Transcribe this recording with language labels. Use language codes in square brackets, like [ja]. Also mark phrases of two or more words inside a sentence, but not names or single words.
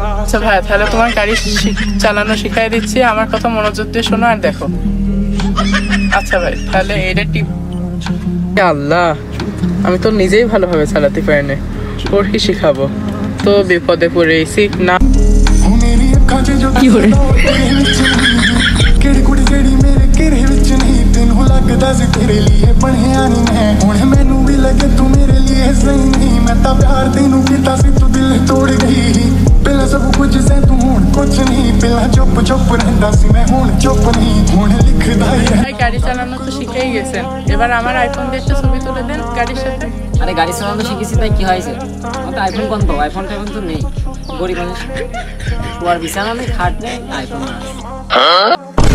[bn] আচ্ছা ভাই, তাহলে তোমার গাড়ি চালানো শিখাই দিচ্ছি। আমার কথা মনোযোগ দিয়ে শোনো আর দেখো। আচ্ছা ভাই, তাহলে এটা টিপ। আল্লাহ, আমি তো নিজেই ভালোভাবে চালাতে পারি না, ওর কি শিখাবো? তো বিপদে পড়েছি না। কি করে [pa] ਕਿਹੜੀ ਕੁੜੀ ਜਿਹੜੀ ਮੇਰੇ ਘੇਰੇ ਵਿੱਚ ਨਹੀਂ ਤੈਨੂੰ ਲੱਗਦਾ ਸੀ ਤੇਰੇ ਲਈ ਬਣਿਆ ਨਹੀਂ ਮੈਂ ਹੁਣ ਮੈਨੂੰ ਵੀ ਲੱਗੇ ਤੂੰ ਮੇਰੇ ਲਈ ਸਹੀ ਨਹੀਂ ਮੈਂ ਤਾਂ ਪਿਆਰ ਤੈਨੂੰ ਕੀਤਾ ਸੀ ਤੂੰ ਦਿਲ ਤੋੜ ਗਈ ਪਹਿਲਾਂ ਸਭ ਕੁਝ ਸੀ ਤੂੰ ਹੁਣ ਕੁਝ ਨਹੀਂ ਪਹਿਲਾਂ ਚੁੱਪ ਚੁੱਪ ਰਹਿੰਦਾ ਸੀ ਮੈਂ ਹੁਣ চুপ ਨਹੀਂ ਹੁਣ লিখਦਾ [bn] ভাই গাড়ি চালানো তো শিখেই গেছেন, এবার আমার আইফোন দিয়ে একটা ছবি তুলে দেন গাড়ির সাথে। আরে গাড়ি চালানো শিখেছি তাই কি হয়েছে? আমার তো আইফোন কোন পাবো? আইফোনটা এখন তো নেই, গরিব মানুষ, শোয়ার বিছানা নেই, খাট নেই, আইফোন আছে।